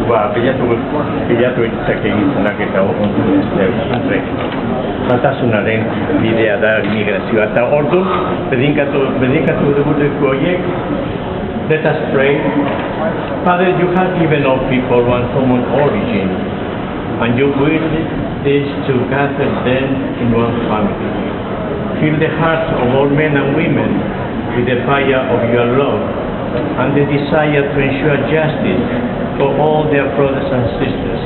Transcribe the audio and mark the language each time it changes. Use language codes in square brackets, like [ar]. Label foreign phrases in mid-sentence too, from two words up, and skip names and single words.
[eu] bilatu ditzake gizonak eta batasunaren bidea da migrazioa. Eta ordu, bedikatu dugu horiek, [en] let us pray. Father, you have given all people one common origin, and your will is to gather them in one family. Fill the hearts of all men and women with the fire of your love and the desire to ensure justice for all their brothers and sisters.